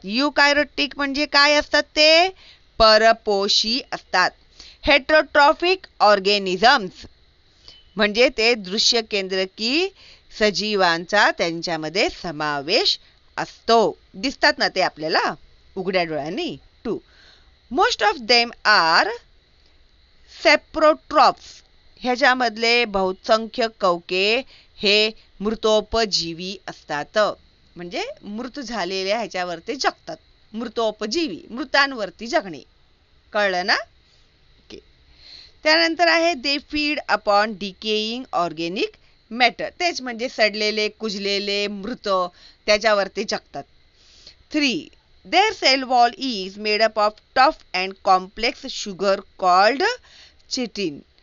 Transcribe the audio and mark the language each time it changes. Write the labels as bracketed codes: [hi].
[mr] युकॅरियोटिक म्हणजे काय असतात? ते परपोषी असतात. हेटेरोट्रॉफिक ऑर्गॅनिझम्स म्हणजे ते दृश्य केंद्रकी सजीवांचा त्यांच्यामध्ये समावेश असतो. दिसतात ना ते आपल्याला उघड्या डोळ्यांनी. 2. [en] Most of them are saprotrophs. [mr] ह्याच्यामधले बहुसंख्य कवके हे मृतोपजीवी असतात. म्हणजे मृत झालेल्या ह्याच्यावरती जगतात. मृतोपजीवी, मृतांवरती जगणे. कळलं ना? ओके. त्यानंतर आहे [en] They feed upon decaying organic matter. [mr] तेच म्हणजे सडलेले, कुजलेले, मृत त्याच्यावरती जगतात. 3. [en] Their cell wall is made up of tough and complex sugar called chitin.